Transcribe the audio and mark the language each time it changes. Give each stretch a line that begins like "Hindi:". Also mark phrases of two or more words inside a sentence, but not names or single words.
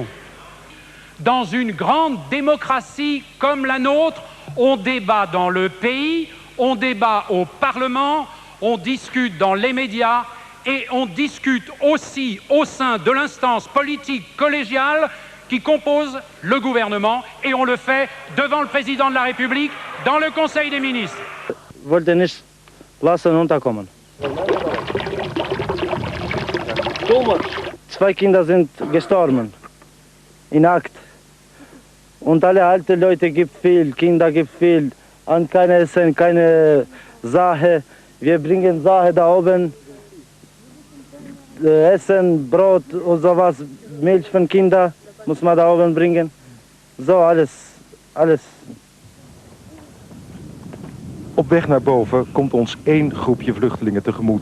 French: Dans une grande démocratie comme la nôtre, on débat dans le pays, on débat au Parlement, on discute dans les médias et on discute aussi au sein de l'instance politique collégiale qui compose le gouvernement, et on le fait devant le président de la République dans le Conseil des ministres.
German: Wollte nicht lassen unterkommen. 2 Kinder sind gestorben in Akt. Und alle alte Leute gibt viel, Kinder gibt viel, und keine Essen, keine Sache. Wir bringen Sache da oben, Essen, Brot und sowas, Milch von Kindern muss man da oben bringen.
Dutch: Zo, alles. Op weg naar boven komt ons 1 groepje vluchtelingen tegemoet.